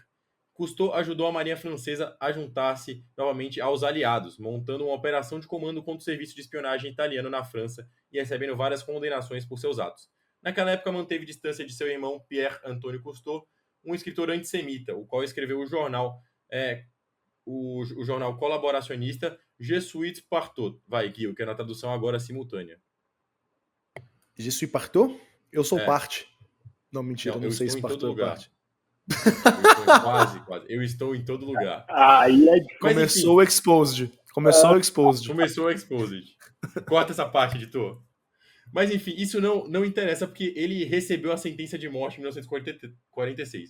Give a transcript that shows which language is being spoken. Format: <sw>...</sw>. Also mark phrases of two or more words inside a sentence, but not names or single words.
<pt>Cousteau ajudou a marinha francesa a juntar-se novamente aos aliados, montando uma operação de comando contra o serviço de espionagem italiano na França e recebendo várias condenações por seus atos. Naquela época manteve distância de seu irmão Pierre Antoine Cousteau, um escritor antissemita, o qual escreveu o jornal colaboracionista Je suis partout. Vai, Gui, que é na tradução agora simultânea. Je suis partout? Eu sou parte. Não, mentira, não sei se partout é parte. Quase. Eu estou em todo lugar. Aí Começou o Exposed. Começou o Exposed. Corta essa parte, editor. Mas, enfim, isso não interessa, porque ele recebeu a sentença de morte em 1946.</pt>